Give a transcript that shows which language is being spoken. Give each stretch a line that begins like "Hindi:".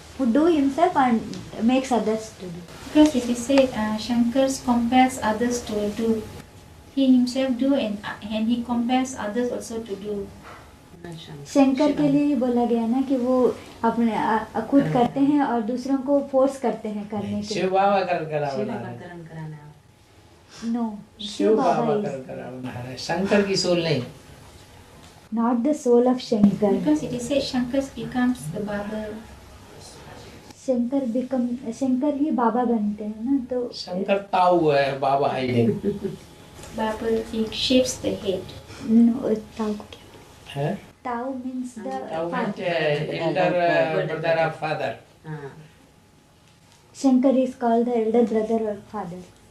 English: Who do himself and makes others to do. Because it is said Shankar compels others to do. He himself do and he compels others also to do.
Hindi: Shankar के लिए बोला गया ना कि वो अपने खुद करते हैं और दूसरों को फोर्स करते हैं करने के। शिव बाबा करण करावनहार है। करण कराना।
English: no,
Hindi: शिव बाबा करण करावनहार है, शंकर की सोल नहीं।
English: not the soul of Shankar. Because it is said Shankar becomes the Baba.
Hindi: Shankar ही बाबा बनते हैं ना, तो शंकर ताऊ है, बाबा है नहीं।
English: Baba, he shapes the head. no,
Hindi: ताऊ को क्या? है?
English: ताऊ means the
Hindi: ताऊ
English: father. elder brother of father.
Hindi: हाँ,
English: Shankar is called the elder brother or father.